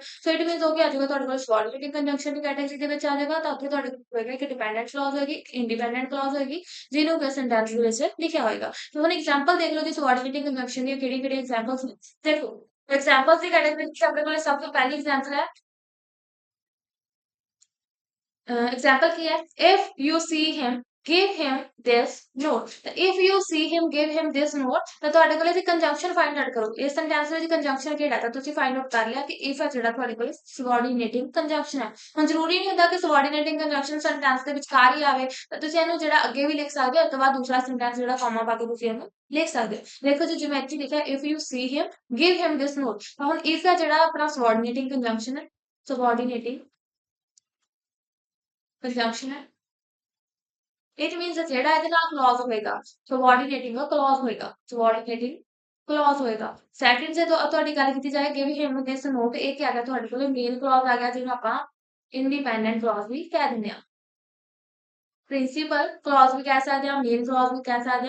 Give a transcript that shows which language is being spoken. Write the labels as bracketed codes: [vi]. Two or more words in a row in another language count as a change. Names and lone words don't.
[en] so it means [pa] ਉਹ ਕੀ ਆ ਜਾਊਗਾ ਤੁਹਾਡੇ ਕੋਲ [en] subordinating conjunction [pa] ਦੀ ਕੈਟਾਗਰੀ ਦੇ ਵਿੱਚ ਆ ਜਾਏਗਾ। ਤਾਂ ਉੱਥੇ ਤੁਹਾਡੇ ਕੋਲ ਹੋਏਗਾ ਇੱਕ [en] dependent clause [pa] ਹੋਏਗੀ, ਇੱਕ [en] independent clause [pa] ਹੋਏਗੀ, ਜਿਹਨੂੰ ਕਿ ਸੈਂਟੈਂਸ ਦੇ ਵਿੱਚ ਲਿਖਿਆ ਹੋਏਗਾ। ਤਾਂ ਹੁਣ ਐਗਜ਼ਾਮਪਲ ਦੇਖ ਲਓ ਜੀ [en] subordinating conjunction [pa] ਦੀਆਂ ਕਿਹੜੀ ਕਿਹੜੀ ਐਗਜ਼ਾਮਪਲਸ ਨੇ। ਦੇਖੋ ਐਗਜ਼ਾਮਪਲਸ ਦੀ ਕੈਟਾਗਰੀ ਵਿੱਚ ਆਪਣੇ ਕੋਲ ਸਭ ਤੋਂ ਪਹਿਲੀ ਐਗਜ਼ਾਮਪਲ ਹੈ, [hi] एग्जाम्पल की है, [en] if you see him give him this note। [pa] ਤਾਂ [en] if you see him give him this note [pa] ਤਾਂ ਤੁਹਾਡੇ ਕੋਲ ਇਹਦੀ [en] conjunction find out [pa] ਕਰੋ। ਇਸ ਸੈਂਟੈਂਸ ਵਿੱਚ ਕੰਜੰਕਸ਼ਨ ਕਿਹੜਾ ਤਾਂ ਤੁਸੀਂ [en] find out [pa] ਕਰ ਲਿਆ ਕਿ if ਹੈ ਜਿਹੜਾ ਤੁਹਾਡੇ ਕੋਲ [en] subordinating conjunction [pa] ਹੈ। ਹੁਣ ਜ਼ਰੂਰੀ ਨਹੀਂ ਹੁੰਦਾ ਕਿ [en] subordinating conjunction sentence [pa] ਦੇ ਵਿਚਕਾਰ ਹੀ ਆਵੇ, ਤਾਂ ਤੁਸੀਂ ਇਹਨੂੰ ਜਿਹੜਾ ਅੱਗੇ ਵੀ ਲਿਖ ਸਕਦੇ ਹੋ। ਉਸ ਤੋਂ ਬਾਅਦ ਦੂਸਰਾ ਸੈਂਟੈਂਸ ਜਿਹੜਾ ਕਾਮਾ ਪਾ ਕੇ ਤੁਸੀਂ ਇਹਨੂੰ ਲਿਖ ਸਕਦੇ ਹੋ। ਦੇਖੋ ਜੀ ਜਿਵੇਂ ਇੱਥੇ ਲਿਖਿਆ [en] if you see him give him this note, [pa] ਤਾਂ ਹੁਣ if ਹੈ ਜਿਹੜਾ ਆਪਣਾ [en] subordinating conjunction [pa] ਹੈ, [en] subordinating conjunction [pa] ਹੈ। [en] it means [pa] ਜਿਹੜਾ ਇਹਦੇ ਨਾਲ ਕਲੌਜ਼ ਹੋਏਗਾ [en] subordinating clause [pa] ਹੋਏਗਾ, [en] subordinating clause [pa] ਹੋਏਗਾ। ਸੈਕੰਡ ਜੇ ਤੁਹਾਡੀ ਗੱਲ ਕੀਤੀ ਜਾਏ [en] give him this note, [pa] ਇਹ ਕੀ ਆ ਗਿਆ ਤੁਹਾਡੇ ਕੋਲ [en] main clause [pa] ਆ ਗਿਆ, ਜਿਹਨੂੰ ਆਪਾਂ [en] independent clause [pa] ਵੀ ਕਹਿ ਦਿੰਦੇ ਆ। [en] principal clause [pa] ਵੀ ਕਹਿ ਸਕਦੇ ਆ, [en] main clause [pa] ਵੀ ਕਹਿ ਸਕਦੇ ਆ।